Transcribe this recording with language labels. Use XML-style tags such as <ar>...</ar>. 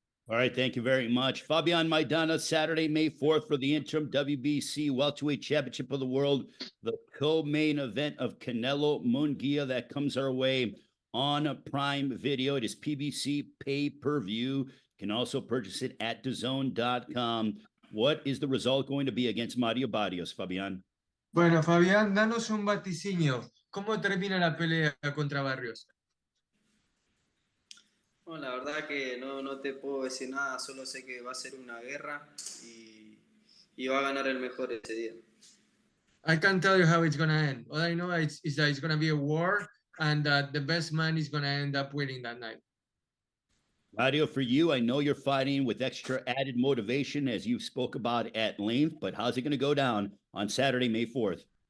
<en>All right, thank you very much. Fabian Maidana, Saturday, May 4th for the interim WBC Welterweight Championship of the World, the co-main event of Canelo-Munguia that comes our way on Prime Video. It is PBC pay-per-view. You can also purchase it at DAZN.com. What is the result going to be against Mario Barrios, Fabian?</en> <es>Bueno, Fabián, danos un vaticinio. ¿Cómo termina la pelea contra Barrios? No, la verdad que no te puedo decir nada, solo sé que va a ser una guerra y va a ganar el mejor ese día.</es> <en>I can't tell you how it's gonna end. All I know is that it's gonna be a war and that the best man is gonna end up winning that night. Mario, for you, I know you're fighting with extra added motivation as you spoke about at length, but how's it going to go down on Saturday, May 4th?</en>